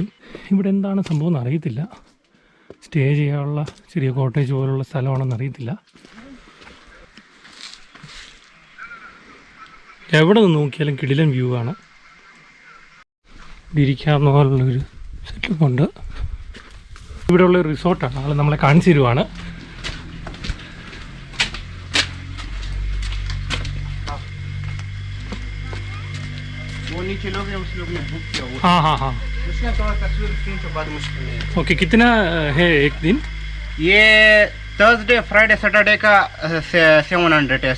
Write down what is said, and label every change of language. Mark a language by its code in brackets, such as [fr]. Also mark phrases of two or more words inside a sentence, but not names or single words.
[ml] ഇവിടെ എന്താണ് സംഭവം എന്ന് അറിയത്തില്ല. സ്റ്റേ ചെയ്യാനുള്ള ചെറിയ കോട്ടേജ് പോലുള്ള സ്ഥലമാണെന്ന് അറിയത്തില്ല. എവിടെ നിന്ന് നോക്കിയാലും കിടിലൻ വ്യൂ ആണ്. ഇരിക്കാവുന്ന പോലുള്ളൊരു സെറ്റപ്പുണ്ട്. ഇവിടെയുള്ള റിസോർട്ടാണ്. ആൾ നമ്മളെ കാണിച്ചു തരുവാണ്. [hi] हाँ उसमें थोड़ा तस्वीर खींच के बाद मुश्किल नहीं है. ओके, कितना है एक दिन? ये [en] Thursday Friday Saturday [hi] का 700 है.